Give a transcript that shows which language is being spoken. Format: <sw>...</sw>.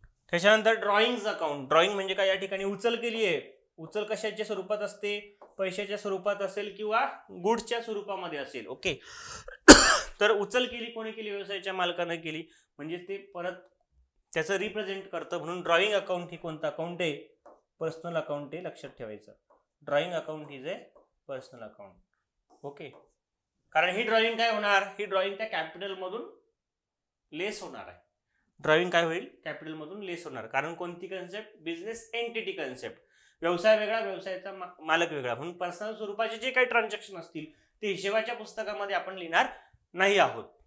<mr>त्याच्यानंतर drawing account, drawing म्हणजे काय, या ठिकाणी उचल केली आहे, उचल कशाच्या स्वरूपात असते, पैशाच्या स्वरूपात असेल किंवा गुड्सच्या स्वरूपामध्ये असेल. ओके. तर उचल केली कोणी केली, व्यवसायाच्या मालकाने केली, म्हणजे ते परत त्याचं रिप्रेझेंट करतं. म्हणून ड्रॉइंग अकाउंट ही कोणतं अकाउंट आहे, पर्सनल अकाउंट आहे, लक्षात ठेवायचं.</mr> <en>Drawing account is a personal account. Okay.</en> <mr>कारण ही ड्रॉइंग काय होणार, ही ड्रॉइंग त्या कॅपिटल मधून लेस होणार आहे. ड्रॉइंग काय होईल, कॅपिटल मधून लेस होणार. कारण कोणती कन्सेप्ट, बिझनेस एंटिटी कन्सेप्ट. व्यवसाय वेगळा, व्यवसायाचा मालक वेगळा, म्हणून पर्सनल स्वरूपाचे जे काही ट्रान्झॅक्शन असतील ते हिशेबाच्या पुस्तकामध्ये आपण लिहिणार नाही आहोत.</mr>